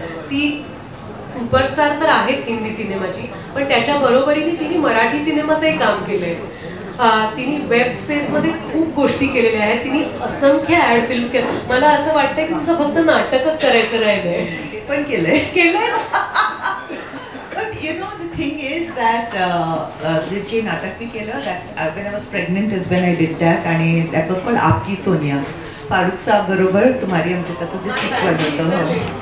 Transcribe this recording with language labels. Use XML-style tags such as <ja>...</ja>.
<mr>ती सुपरस्टार तर आहेच हिंदी सिनेमाची, पण त्याच्या बरोबरीने तिने मराठी सिनेमातही काम केलंय. तिने वेब स्पेसमध्ये खूप गोष्टी केलेल्या आहेत. तिने असंख्य ॲड फिल्म्स केल्या. मला असं वाटतं की तुझं फक्त नाटकच करायचं राहिलंय. पण केलंय.</mr> <en>But the thing is that</en> <mr>जे नाटक मी केलं,</mr> <en>that when I was pregnant is when I did that, आणि that was called आपकी सोनिया.</en> <mr>फारुख साहब बरोबर तुम्हारी अमृताचं जे सिक्वल होतं.</mr>